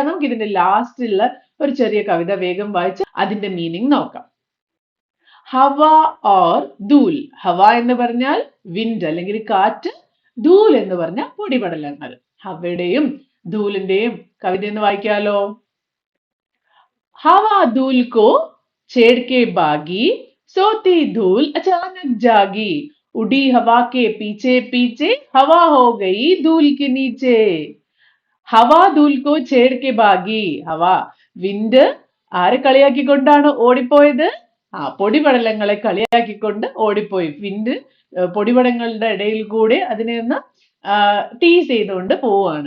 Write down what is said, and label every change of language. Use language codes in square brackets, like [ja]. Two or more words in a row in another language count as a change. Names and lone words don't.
[ml] നമുക്ക് ഇതിന്റെ ലാസ്റ്റിലുള്ള ഒരു ചെറിയ കവിത വേഗം വായിച്ച് അതിന്റെ മീനിങ് നോക്കാം. [hi] हवा और धूल. [ml] ഹവ എന്ന് പറഞ്ഞാൽ വിൻഡ് അല്ലെങ്കിൽ കാറ്റ്, ധൂൽ എന്ന് പറഞ്ഞാൽ പൊടിപടലങ്ങൾ. ഹവയുടെയും ധൂലിന്റെയും കവിത എന്ന് വായിക്കാലോ. [hi] हवा धूल को छेड़ के भागी, सोती धूल अचानक जागी, उड़ी हवा के पीछे पीछे, हवा हो गई धूल के नीचे. हवा धूल को छेड़ के भागी. [ml] ഹവ വിൻഡ് ആരെ കളിയാക്കിക്കൊണ്ടാണ് ഓടിപ്പോയത്? പൊടിപടലങ്ങളെ കളിയാക്കിക്കൊണ്ട് ഓടിപ്പോയി. വിൻഡ് പൊടിപടങ്ങളുടെ ഇടയിൽ കൂടെ അതിനെ ഒന്ന് ടീസ് ചെയ്തുകൊണ്ട് പോവാണ്.